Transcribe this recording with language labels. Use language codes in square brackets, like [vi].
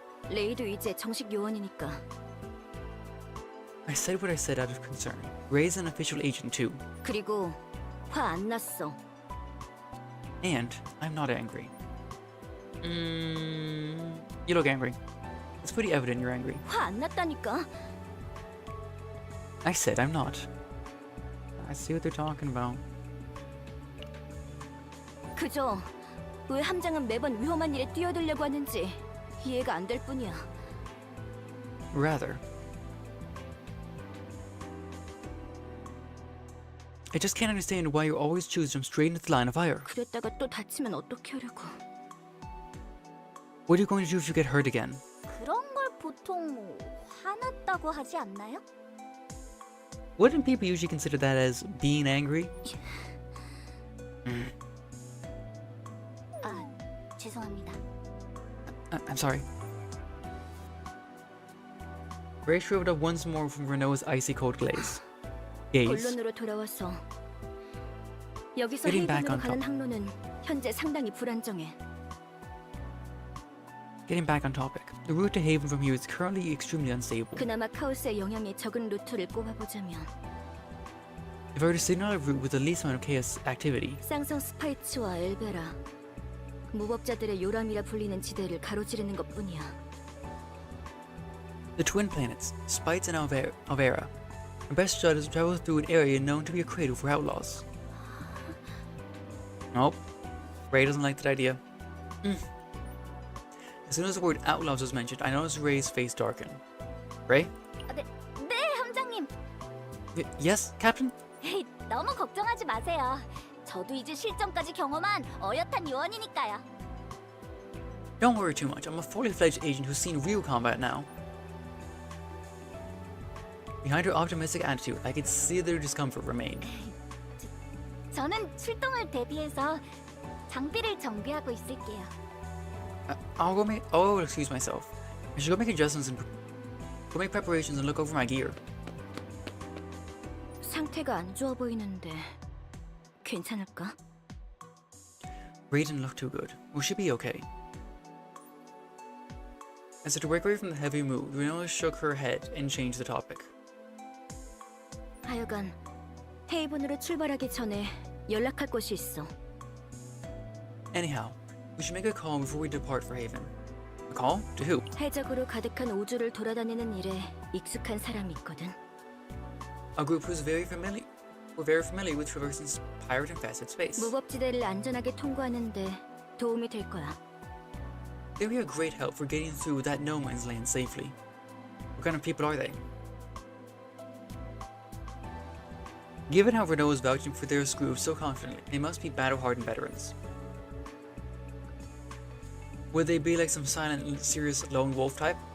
[ko] 레이도 이제 정식 요원이니까. [en] I said what I said out of concern. Ray's an official agent too. [ko] 그리고 화 안 났어. [en] And I'm not angry. You look angry. It's pretty evident you're angry. [ko] 화 안 났다니까. [en] I said I'm not. I see what they're talking about. [ko] 그저 왜 함장은 매번 위험한 일에 뛰어들려고 하는지 이해가 안 될 뿐이야. [en] Rather. I just can't understand why you always choose to jump straight into the line of fire. [ko] 그랬다가 또 다치면 어떻게 하려고. [en] What are you going to do if you get hurt again? [ko] 그런 걸 보통 화났다고 하지 않나요? [en] Wouldn't people usually consider that as being angry? [ko] 아, 죄송합니다. [en] I'm sorry. Ray shriveled up once more from Renault's icy cold gaze. [ko] 본론으로 돌아와서 여기서 [en] Getting back [ko] 헤이븐으로 [en] on [ko] 가는 [en] top. [ko] 항로는 현재 상당히 불안정해. [en] Getting back on topic. The route to Haven from here is currently extremely unstable. [ko] 그나마 카오스의 영향에 적은 루트를 꼽아보자면 [en] If I were to signal a route with the least amount of chaos activity, [ko] 쌍성 스파이츠와 엘베라, 무법자들의 요람이라 불리는 지대를 가로지르는 것뿐이야. [en] the twin planets, Spites and Alvera, our best shot is to travel through an area known to be a cradle for outlaws. Nope. Ray doesn't like that idea. As soon as the word outlaws was mentioned, I noticed Ray's face darken. Ray? [ko] 네, 함장님. [en] Yes, Captain? [ko] 헤이, 너무 걱정하지 마세요. 저도 이제 실전까지 경험한 어엿한 요원이니까요. [en] Don't worry too much. I'm a fully fledged agent who's seen real combat now. Behind her optimistic attitude, I could see their discomfort remained. [ko] 저는 출동을 대비해서 장비를 정비하고 있을게요. [en] I'll excuse myself. I should go make adjustments and go make preparations and look over my gear. [ko] 상태가 안 좋아 보이는데 괜찮을까? [en] Ray didn't look too good. Will she be okay? As if to break away from the heavy mood, Renoa shook her head and changed the topic. [ko] 하여간 헤이븐으로 출발하기 전에 연락할 곳이 있어. [en] Anyhow, we should make a call before we depart for Haven. A call? To who? [ko] 해적으로 가득한 우주를 돌아다니는 일에 익숙한 사람이 있거든. [en] A group who's very familiar with traversing pirate-infested space. [ko] 무법지대를 안전하게 통과하는데 도움이 될 거야. [en] They'll be a great help for getting through that no man's land safely. What kind of people are they? Given how Renault is vouching for their group so confidently, they must be battle-hardened veterans. Would they be like some silent, serious lone wolf type?